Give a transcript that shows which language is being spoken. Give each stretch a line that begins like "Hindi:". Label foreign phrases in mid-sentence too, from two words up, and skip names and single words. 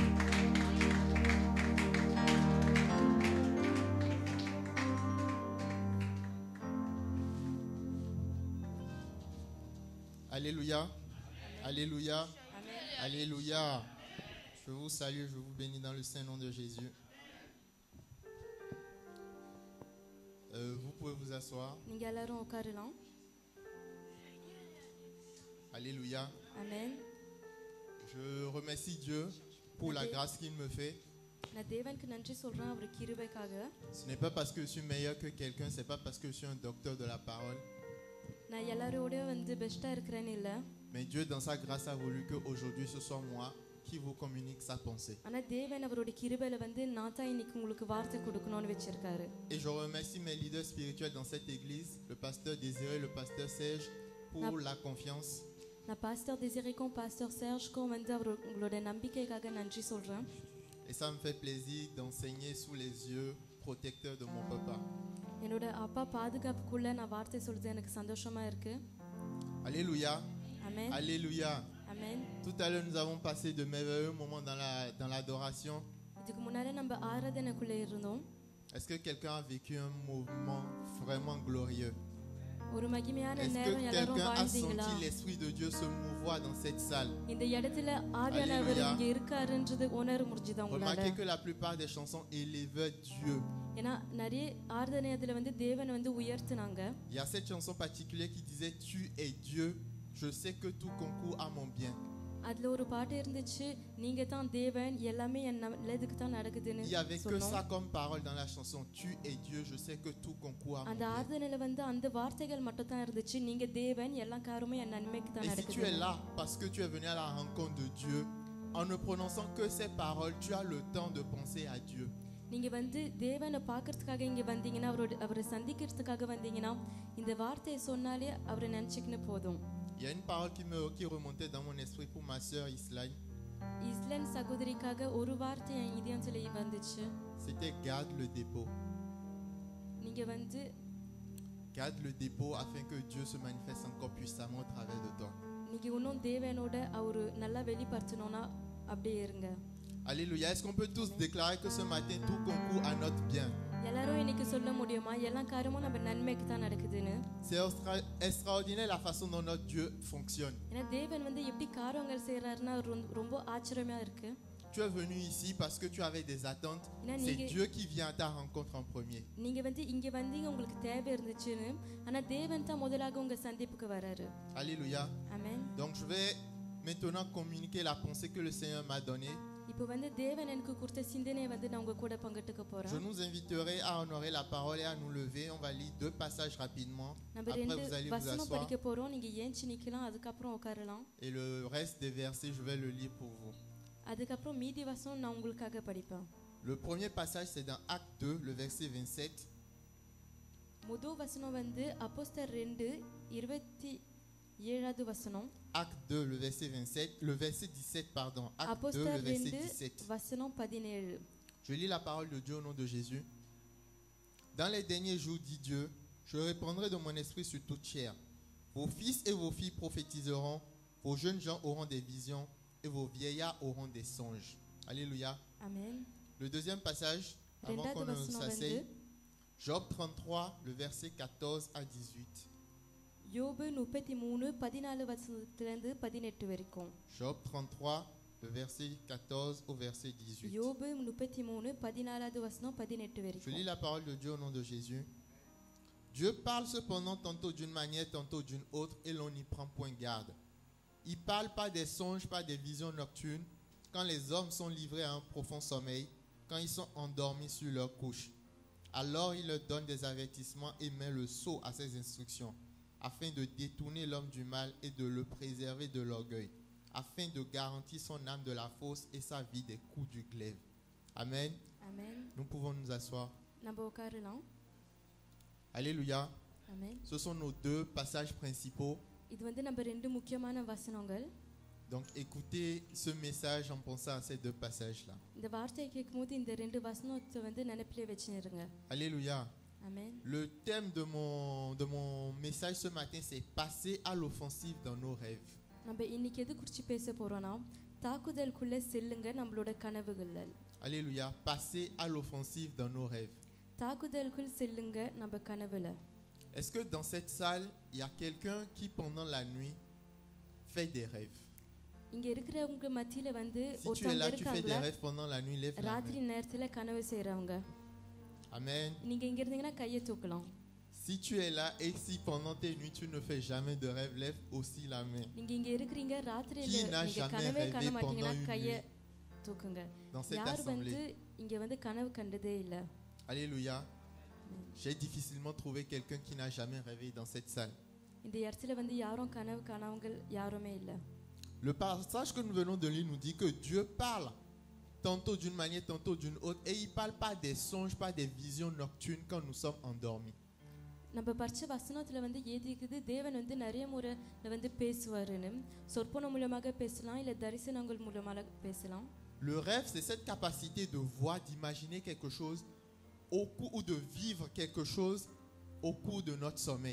French: Alléluia. Alléluia. Amen. Alléluia. Je vous salue, je vous bénis dans le saint nom de Jésus. Vous pouvez vous asseoir.
Tamil: Ninga எல்லாரும் உட்காரலாம்.
French: Alléluia. Amen. Je remercie Dieu pour la grâce qu'il me fait.
Tamil: நான் தேவனுக்கு நன்றி சொல்றேன் அவர் கிருபைக்காக.
French: Ce n'est pas parce que je suis meilleur que quelqu'un, c'est pas parce que je suis un docteur de la parole.
Tamil: நான் எல்லாரோட வந்து பெஸ்டா இருக்கிறேன்னு இல்ல.
French: Mais Dieu dans sa grâce a voulu que aujourd'hui ce soit moi qui vous communique sa pensée.
Tamil: ஆனா தேவன் அவருடைய கிருபையில வந்து நான் தான் இன்னைக்கு உங்களுக்கு வார்த்தை கொடுக்கணும்னு வெச்சிருக்காரு.
French: Et je remercie mes leaders spirituels dans cette église, le pasteur Désiré, le pasteur Serge, pour la confiance.
Tamil: நான் பாஸ்டர் டெசிரேக்கும் பாஸ்டர் சர்ஜ்க்கும் வந்து அவங்களோட நம்பிக்கைக்காக நன்றி சொல்றேன்.
French: Et ça me fait plaisir d'enseigner sous les yeux protecteurs de mon papa.
Tamil: என்னோட அப்பா பாதுகாப்புக்குள்ள நான் வார்த்தை சொல்றது எனக்கு சந்தோஷமா இருக்கு.
French: Alléluia. Amen. Alléluia. Amen. Tout à l'heure, nous avons passé de merveilleux moments dans l'adoration.
Tamil: இதுக்கு முன்னாடி நம்ம ஆராதனைக்குள்ள இருந்தோம்.
French: Est-ce que quelqu'un a vécu un moment vraiment glorieux?
Tamil: ஒரு மகிமையான
French: Est-ce
Tamil: நேரம்
French: que
Tamil: எல்லாரும்
French: quelqu'un a
Tamil: வாழ்ந்தீங்களா?
French: senti l'Esprit de Dieu se mouvoir dans cette salle?
Tamil: இந்த இடத்துல ஆவியானவர்
French: Alléluia.
Tamil: இங்க இருக்காருன்றது உணர முடிஞ்சுதா உங்களால?
French: Remarquez que la plupart des chansons élevaient Dieu.
Tamil: ஏன்னா நிறைய ஆராதனை அதுல வந்து தேவனை வந்து உயர்த்துனாங்க.
French: Il y a cette chanson particulière qui disait Tu es Dieu, je sais que tout concourt à mon bien.
Tamil: அதுல ஒரு பாட்டு இருந்துச்சு நீங்க தான் தேவன் எல்லாமே என் நல்லதுக்கு தான் நடக்குதுன்னு
French: Il n'y avait que
Tamil: சொன்னோம்.
French: ça comme parole dans la chanson. Tu es Dieu, je sais que tout concourt à mon
Tamil: அந்த
French: bien.
Tamil: ஆராதனையில வந்து அந்த வார்த்தைகள் மட்டும் தான் இருந்துச்சு நீங்க தேவன் எல்லா காரியமும் என் நன்மைக்கு தான்
French: Et si tu es
Tamil: நடக்குது.
French: là parce que tu es venu à la rencontre de Dieu, en ne prononçant que ces paroles, tu as le temps de penser à Dieu.
Tamil: நீங்க வந்து தேவனை பார்க்கறதுக்காக இங்க வந்தீங்கன்னா அவரை சந்திக்கிறதுக்காக வந்தீங்கன்னா இந்த வார்த்தையை சொன்னாலே அவரை நினைச்சுக்கின்னு போதும்.
French: Il y a une parole qui remontait dans mon esprit pour ma sœur Islaine.
Tamil: இஸ்லேன் சகோதரிக்காக ஒரு வார்த்தை என் இதயத்துல வந்துச்சு.
French: C'était garde le dépôt.
Tamil: நீங்க வந்து
French: Garde le dépôt afin que Dieu se manifeste encore puissamment au travers de toi.
Tamil: நீங்க இன்னும் தேவனோட அவரு நல்லா வெளிப்படுத்தணும்னா அப்படியே இருங்க.
French: Alléluia. Est-ce qu'on peut tous déclarer que ce matin tout concourt à notre bien?
Tamil: எல்லாரும் இன்னைக்கு சொல்ல முடியுமா எல்லா காரியமும் நம்ம நன்மைக்கு தான் நடக்குதுன்னு?
French: C'est extraordinaire la façon dont notre Dieu fonctionne.
Tamil: ஏன்னா தேவன் வந்து எப்படி காரியங்கள் செய்யறாருன்னா ரொம்ப ஆச்சரியமா இருக்கு.
French: Tu es venu ici parce que tu avais des attentes. Ina C'est ninge- Dieu qui vient à ta rencontre en premier.
Tamil: நீங்க வந்து இங்க வந்தீங்க உங்களுக்கு தேவை இருந்துச்சுன்னு ஆனா தேவன் தான் முதலாக உங்க சந்திப்புக்கு வராரு.
French: Alléluia.
Tamil: ஆமென்.
French: Donc je vais maintenant communiquer la pensée que le Seigneur m'a donnée.
Tamil: இப்போ வந்து தேவன் எனக்கு கொடுத்த சிந்தனையை வந்து நான் உங்க கூட பங்கிட்டுக்க
French: Je
Tamil: போறேன்.
French: nous inviterai à honorer la parole et à nous lever. On va lire 2 passages rapidement.
Tamil: நம்ம
French: Après,
Tamil: ரெண்டு
French: vous allez vous
Tamil: வசனம்
French: asseoir.
Tamil: படிக்க போறோம். நீங்க ஏஞ்சி நிக்கலாம், அதுக்கப்புறம் உட்காரலாம்.
French: Et le reste des versets, je vais le lire pour vous.
Tamil: அதுக்கப்புறம் மீதி வசனம் நான் உங்களுக்காக படிப்பேன்.
French: Le premier passage, c'est dans Acte 2, le verset 27.
Tamil: முதல் வசனம் வந்து அப்போஸ்தலர் 2:27 வசனம்.
French: Acte 2, le verset 27, le verset 17, pardon. Acte 2, le
Tamil: அப்போஸ்தலர்
French: verset 2 17.
Tamil: வசனம் 17.
French: Je lis la parole de Dieu au nom de Jésus. Dans les derniers jours, dit Dieu, je répandrai de mon esprit sur toute chair. Vos fils et vos filles prophétiseront, vos jeunes gens auront des visions et vos vieillards auront des songes. Alléluia.
Tamil: ஆமென்.
French: Le deuxième passage, avant
Tamil: ரெண்டாவது
French: qu'on ne
Tamil: வசனம் வந்து
French: s'asseye, Job 33, le verset 14 à 18.
Tamil: யோபு 33:14 வசனத்திலிருந்து 18 வரைக்கும்.
French: Job 33, le verset 14 au verset 18.
Tamil: யோபு 33:14 வசனம் 18
French: Je
Tamil: வரைக்கும்.
French: lis la parole de Dieu au nom de Jésus. Dieu parle cependant tantôt d'une manière, tantôt d'une autre, et l'on n'y prend point garde. Il parle pas des songes, pas des visions nocturnes, quand les hommes sont livrés à un profond sommeil, quand ils sont endormis sur leur couche. Alors il leur donne des avertissements et met le sceau à ses instructions, afin de détourner l'homme du mal et de le préserver de l'orgueil, afin de garantir son âme de la fausse et sa vie des coups du glaive. Amen.
Tamil: ஆமென்.
French: Nous pouvons nous asseoir.
Tamil: நம்ம உட்காரலாம்.
French: Alléluia.
Tamil: ஆமென்.
French: Ce sont nos 2 passages principaux.
Tamil: இது வந்து நம்ம ரெண்டு முக்கியமான வசனங்கள்.
French: Donc écoutez ce message en pensant à ces 2 passages-là.
Tamil: இந்த வார்த்தையை கேட்கும்போது இந்த ரெண்டு வசனத்தை வந்து நினைப்பிலே வச்சுருங்க.
French: Alléluia.
Tamil: ஆமென்.
French: Le thème de mon message ce matin, c'est passer à l'offensive dans nos rêves.
Tamil: நம்ம இன்னைக்கு எது குறித்து பேச போறோம்னா தாக்குதலுக்குள்ள செல்லுங்க நம்மளோட கனவுகள்.
French: Alléluia. Passer à l'offensive dans nos rêves.
Tamil: தாக்குதலுக்குள் செல்லுங்க நம்ம கனவுல.
French: Est-ce que dans cette salle, il y a quelqu'un qui pendant la nuit fait des rêves?
Tamil: இங்க இருக்கிறவங்க மத்தியில வந்து
French: Si tu es
Tamil: ஒருத்தங்க
French: là, tu fais des
Tamil: இருக்காங்களா
French: rêves pendant la nuit, lève la
Tamil: ராத்திரி
French: main.
Tamil: நேரத்துல கனவு செய்றவங்க.
French: Amen.
Tamil: நீங்க இங்க இருந்தீங்கன்னா கையை தூக்கலாம்.
French: Si tu es là et si pendant tes nuits tu ne fais jamais de rêve, lève aussi la main.
Tamil: நீங்க இங்க இருக்கிறீங்க ராத்திரியில
French: Qui n'a
Tamil: நீங்க
French: jamais
Tamil: கனவே
French: rêvé
Tamil: காண மாட்டீங்கன்னா
French: pendant une
Tamil: கையை
French: nuit?
Tamil: தூக்குங்க.
French: Dans cette
Tamil: யார் வந்து
French: assemblée.
Tamil: இங்க வந்து கனவு கண்டதே இல்ல?
French: Alléluia. J'ai difficilement trouvé quelqu'un qui n'a jamais rêvé dans cette salle.
Tamil: இந்த இடத்துல வந்து யாரும் கனவு காணவங்க யாருமே இல்ல.
French: Le passage que nous venons de lire nous dit que Dieu parle tantôt d'une manière, tantôt d'une autre, et il ne parle pas des songes, pas des visions nocturnes quand nous sommes endormis.
Tamil: நம்ம படிச்ச வசனத்துல வந்து ஏதிக்குது தேவன் வந்து நிறைய முறை வந்து பேசுவாருன்னு. சொற்பனம் மூலமாக பேசலாம் இல்ல தரிசனங்கள் மூலமாக பேசலாம்.
French: Le rêve, c'est cette capacité de voir, d'imaginer quelque chose au cours ou de vivre quelque chose au cours de notre sommeil.